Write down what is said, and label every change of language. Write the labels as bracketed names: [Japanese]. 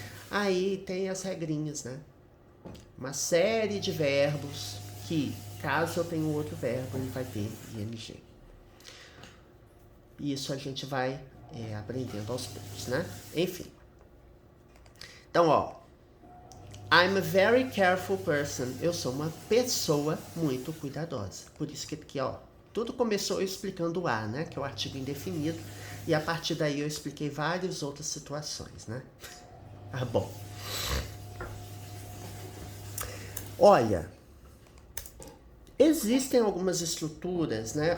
[Portuguese] Aí tem as regrinhas, né? Uma série de verbos que, caso eu tenha um outro verbo, ele vai ter ing. Isso a gente vai aprendendo aos poucos, né? Enfim. Então, ó. [English] I'm a very careful person. [Portuguese] Eu sou uma pessoa muito cuidadosa. Por isso que aqui, ó, tudo começou explicando o a, né? Que é o artigo indefinido. E a partir daí eu expliquei várias outras situações, né? Ah, bom. Olha, existem algumas estruturas, né?